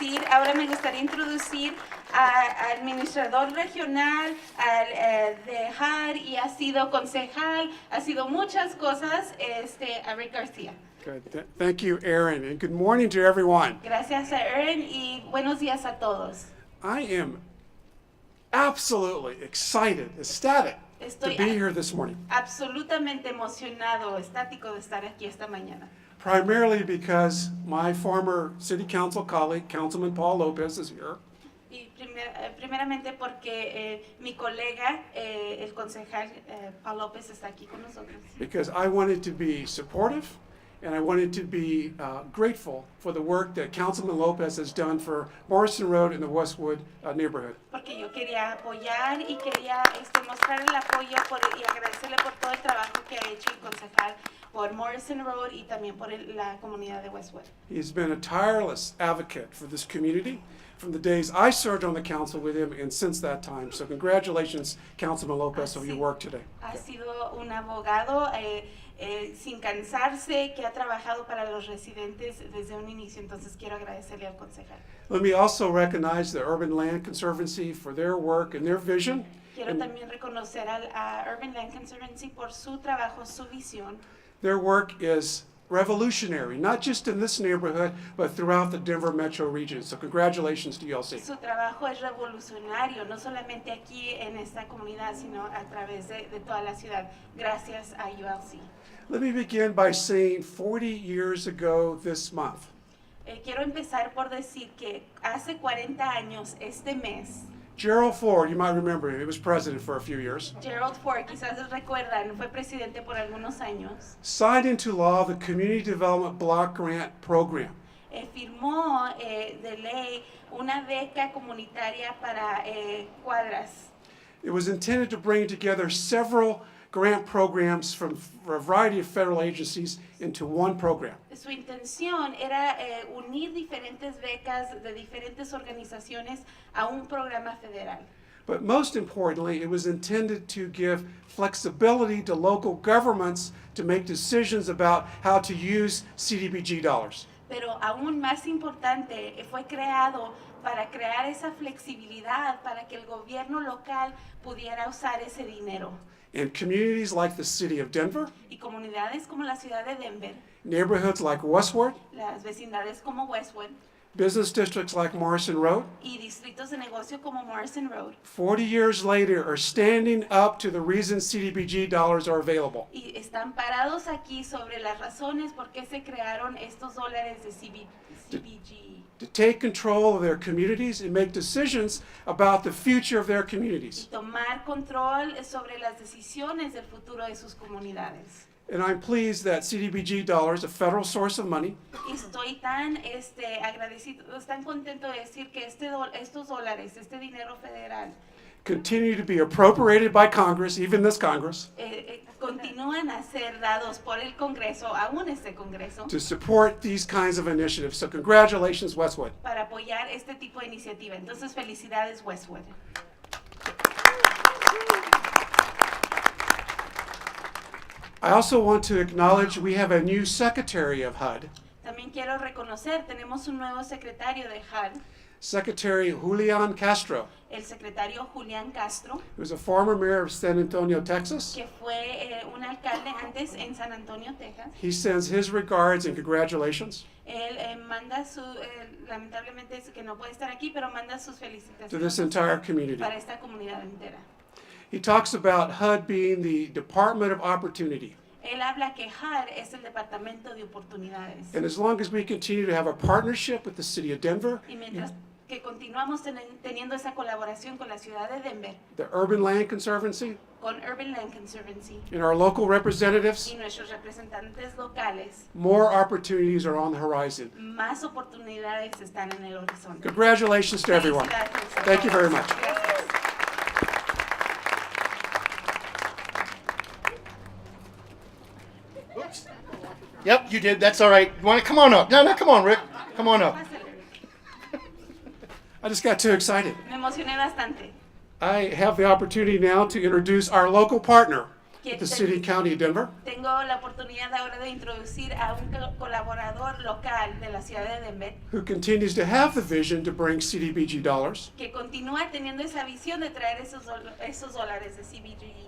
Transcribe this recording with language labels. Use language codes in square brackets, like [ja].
[es] Ahora me gustaría introducir al administrador regional, de HUD, y ha sido concejal, ha sido muchas cosas, a Rick Garcia. [en] Good. Thank you, Aaron, and good morning to everyone. [es] Gracias a Aaron y buenos días a todos. [en] I am absolutely excited, ecstatic to be here this morning, [es] Absolutamente emocionado, estático de estar aquí esta mañana. [en] primarily because my former city council colleague, Councilman Paul Lopez, is here. [es] Y primeramente porque mi colega, el concejal Paul López, está aquí con nosotros. [en] Because I wanted to be supportive And I wanted to be grateful for the work that Councilman Lopez has done for Morrison Road and the Westwood neighborhood. [es] Porque yo quería apoyar y quería mostrar el apoyo y agradecerle por todo el trabajo que ha hecho el concejal por Morrison Road y también por la comunidad de Westwood. [en] He's been a tireless advocate for this community from the days I served on the council with him and since that time. So congratulations, Councilman Lopez, on your work today. [es] Ha sido un abogado sin cansarse, que ha trabajado para los residentes desde un inicio, entonces quiero agradecerle al concejal. [en] Let me also recognize the Urban Land Conservancy for their work and their vision. [es] Quiero también reconocer a Urban Land Conservancy por su trabajo, su visión. [en] Their work is revolutionary, not just in this neighborhood, but throughout the Denver metro region. So congratulations to ULC. [es] Su trabajo es revolucionario, no solamente aquí en esta comunidad, sino a través de toda la ciudad. Gracias a ULC. [en] Let me begin by saying 40 years ago this month, [es] Quiero empezar por decir que hace 40 años este mes, [en] Gerald Ford, you might remember him, he was president for a few years, [es] Gerald Ford, quizás recuerdan, fue presidente por algunos años, [en] signed into law the Community Development Block Grant Program. [es] Firmó de ley una beca comunitaria para cuadras. [en] It was intended to bring together several grant programs from a variety of federal agencies into one program. [es] Su intención era unir diferentes becas de diferentes organizaciones a un programa federal. [en] But most importantly, it was intended to give flexibility to local governments to make decisions about how to use CDBG dollars. [es] Pero aún más importante, fue creado para crear esa flexibilidad para que el gobierno local pudiera usar ese dinero. [en] And communities like the city of Denver, [es] Y comunidades como la ciudad de Denver, [en] neighborhoods like Westwood, [es] las vecindades como Westwood [en] business districts like Morrison Road, [es] y distritos de negocio como Morrison Road, [en] 40 years later are standing up to the reason CDBG dollars are available. [es] y están parados aquí sobre las razones por qué se crearon estos dólares de CBG. [en] To take control of their communities and make decisions about the future of their communities. [es] Y tomar control sobre las decisiones del futuro de sus comunidades. [en] And I'm pleased that CDBG dollars, a federal source of money, [es] Y estoy tan agradecido, tan contento de decir que estos dólares, este dinero federal, [en] continue to be appropriated by Congress, even this Congress, [es] continúan a ser dados por el Congreso, aún este Congreso, [en] to support these kinds of initiatives. So congratulations, Westwood. [es] para apoyar este tipo de iniciativa. Entonces, felicidades, Westwood. [en] I also want to acknowledge we have a new secretary of HUD, [es] También quiero reconocer, tenemos un nuevo secretario de HUD, [en] Secretary Julian Castro, [es] el secretario Julián Castro, [en] who's a former mayor of San Antonio, Texas. [es] que fue un alcalde antes en San Antonio, Texas. [en] He sends his regards and congratulations [es] Él manda lamentablemente es que no puede estar aquí, pero manda sus [en] to this [es] felicitaciones [en] entire community. [es] para esta comunidad entera. [en] He talks about HUD being the Department of Opportunity. [es] Él habla que HUD es el departamento de oportunidades. [en] And as long as we continue to have a partnership with the city of Denver, [es] Y mientras que continuamos teniendo esa colaboración con la ciudad de Denver, [en] the Urban Land Conservancy, [es] con Urban Land Conservancy [en] and our local representatives, [es] y nuestros representantes locales, [en] more opportunities are on the horizon. [es] más oportunidades están en el horizonte. [en] Congratulations to everyone. [es] Felicidades a [en] Thank you [es] todos. [en] very much. [es] Gracias. [en] Oops. Yep, you did. That's all right. You want to come on up? No, come on, Rick. Come on up. [es] Pásale. [en] I just got too excited. [es] Me emocioné bastante. [en] I have the opportunity now to introduce our local partner with the City and County of Denver, [es] Tengo la oportunidad ahora de introducir a un colaborador local de la ciudad de Denver [en] who continues to have the vision to bring CDBG dollars [es] que continúa teniendo esa visión de traer esos dólares de CBG